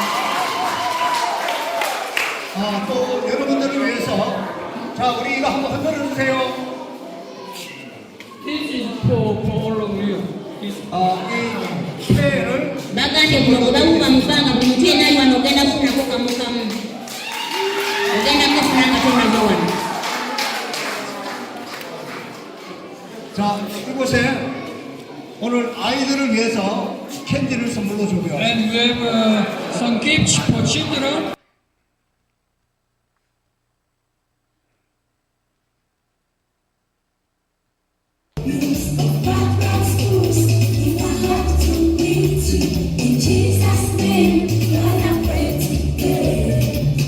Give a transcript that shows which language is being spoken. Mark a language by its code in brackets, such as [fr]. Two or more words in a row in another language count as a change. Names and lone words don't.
[ko] 또 여러분들을 위해서 자, 우리 이거 한번 흔들어 주세요. [en] This is for all of you. This [ko] 이 폐를 [lg] bagambye guno bwe bawuba mu bbanga buli muntu yenna ali wano ogenda kufunako kamukamu ogenda kufuna nga tonava wano. [ko] 자, 이곳에 오늘 아이들을 위해서 캔디를 선물로 주고요. [en] and we have some gifts for children. In Jesus' name, Lord, I pray today.